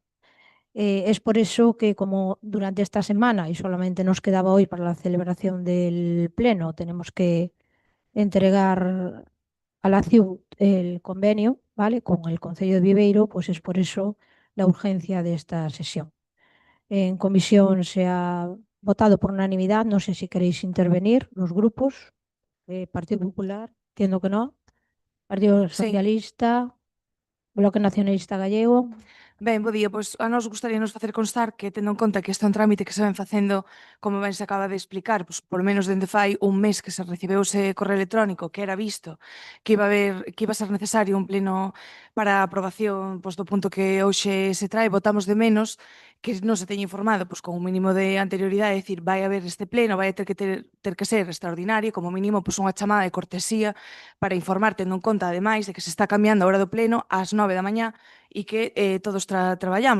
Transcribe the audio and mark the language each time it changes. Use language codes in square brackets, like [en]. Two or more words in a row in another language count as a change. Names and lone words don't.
[es] Es por eso que como durante esta semana y solamente nos quedaba hoy para la celebración del Pleno, tenemos que entregar a la CIU el convenio, ¿vale? Con el Concello de Viveiro, pues es por eso la urgencia de esta sesión. En comisión se ha votado por unanimidad. No sé si queréis intervenir los grupos. Partido Popular, entiendo que no. Partido Sí. Socialista, Bloque Nacionalista Gallego. [gl] Ben, bo día, pois a nos gustaríanos facer constar que, tendo en conta que este é un trámite que se ven facendo, como ben se acaba de explicar, pois por menos dende fai un mes que se recibeu ese correo electrónico, que era visto que iba a ser necesario un pleno para a aprobación pois do punto que hoxe se trae, votamos de menos que non se teña informado pois con un mínimo de anterioridade, é dicir, vai haber este pleno, vai ter que ser extraordinario, como mínimo pois unha chamada de cortesía para informar, tendo en conta ademais de que se está cambiando a hora do pleno ás 9 da mañá e que todos traballamos.